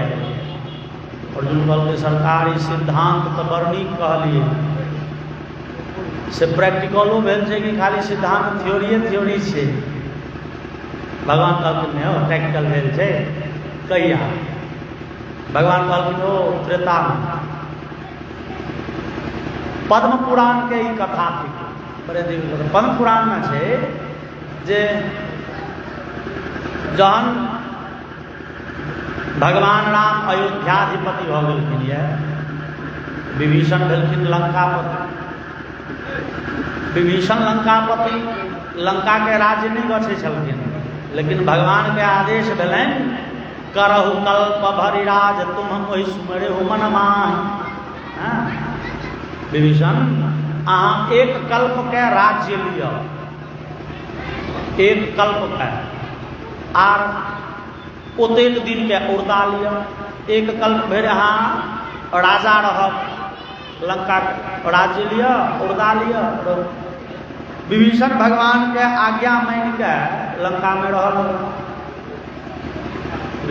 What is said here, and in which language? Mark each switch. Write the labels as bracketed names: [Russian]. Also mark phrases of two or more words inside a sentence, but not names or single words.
[Maithili] अर्जुन कहलकै सरकार ई सिद्धांत तऽ बड़ नीक कहलियै, से प्रैक्टिकलो भेल छै कि खाली सिद्धांत थ्योरी छै? भगवान कहलखिन नहीं हो प्रैक्टिकल भेल छै। कहिया? भगवान कहलखिन ओ त्रेता में। पद्म पुराण के ई कथा थी, बड़े दिन पद्म पुराण में छै जे जहन भगवान राम अयोध्याधिपति भऽ गेलखिन यऽ, विभीषण भेलखिन लंकापति। विभीषण लंकापति लंका के राज्य नहीं गछै छलखिन, लेकिन भगवान के आदेश भेलनि [Awadhi] करहु कल्प भरिराज तुम मोहि सुमरे हो मन माहि। [Maithili] विभीषण अहाँ एक कल्प के राज्य लिअ, एक कल्प के, आर ओतेक दिन के उर्दा लिअ। एक कल्प भरि अहाँ राजा रहब, लंका राज्य लिअ, उर्दा लिअ। विभीषण भगवान के आज्ञा मानि के लंका में रहल।